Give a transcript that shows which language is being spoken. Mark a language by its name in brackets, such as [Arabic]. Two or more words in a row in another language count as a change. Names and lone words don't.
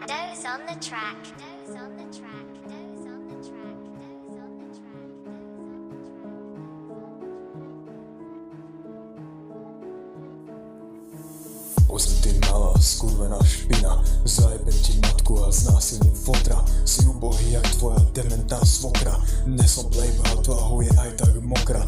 [English] Doze on the track. Doze on the track. Doze on the track. Doze on the track. [Slovak] Ozmi ty malá, skurvená špina, zajebem ti matku a znásilním fotra. Si ubohý jak tvoja dementná svokra. Nesom playboy, tvá je aj tak mokrá.